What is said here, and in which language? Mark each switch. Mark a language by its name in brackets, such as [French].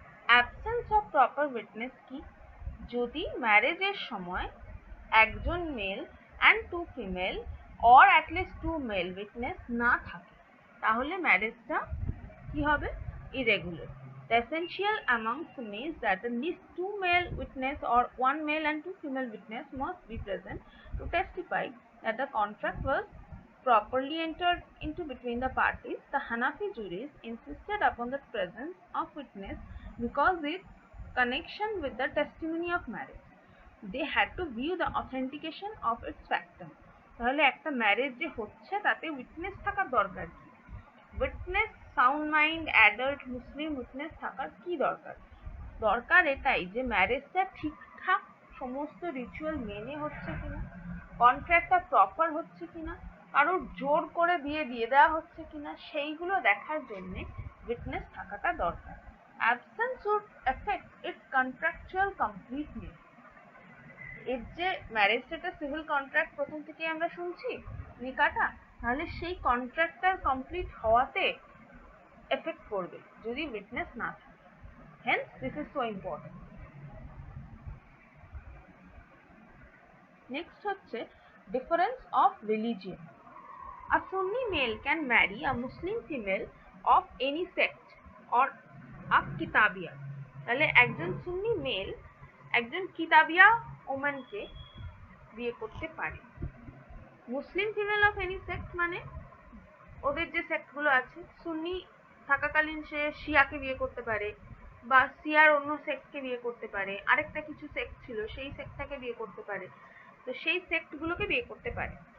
[Bangla] Absence of proper witness কি? যদি ম্যারেজের সময় একজন male and 2 female or at least 2 mail witness না থাকে তাহলে ম্যারেজটা কি হবে? Irregular. [English] The essential amongst them is that at least 2 male witness or 1 male and 2 female witness must be present to testify that the contract was properly entered into between the parties. The Hanafi juries insisted upon the presence of witness because its connection with the testimony of marriage. They had to view the authentication of its factum. [Bangla] তাহলে একটা marriage যে হচ্ছে তাতে witness থাকার দরকার কি? Witness sound mind adult মুসলিম witness থাকার কি দরকার? দরকার এটাই যে ম্যারেজটা ঠিকঠাক সমস্ত রিচুয়াল মেনে হচ্ছে কিনা, কন্ট্রাক্টটা প্রপার হচ্ছে কিনা, কারোর জোর করে বিয়ে দিয়ে দেওয়া হচ্ছে কিনা, সেইগুলো দেখার জন্যে উইটনেস থাকাটা দরকার। [English] Absence would affect its contractual completeness. [Bangla] এর যে ম্যারেজটা একটা সিভিল কন্ট্রাক্ট প্রথম থেকে আমরা শুনছি নিকাটা, তাহলে সেই কন্ট্রাক্টটার কমপ্লিট হওয়াতে এফেক্ট পড়বে যদি উইটনেস না থাকে। [English] Hence this is so important. Next হচ্ছে difference of religion. A Sunni male can marry a Muslim female of any sect or a Kitabiya. [Bangla] তাহলে একজন সুন্নি মেল একজন কিতাবিয়া ওম্যানকে বিয়ে করতে পারে। মুসলিম ফিমেল অফ এনি সেক্ট মানে ওদের যে সেক্টগুলো আছে, সুন্নি থাকাকালীন সে শিয়াকে বিয়ে করতে পারে বা শিয়ার অন্য সেক্টকে বিয়ে করতে পারে, আরেকটা কিছু সেক্ট ছিল সেই সেক্টটাকে বিয়ে করতে পারে, তো সেই সেক্টগুলোকে বিয়ে করতে পারে।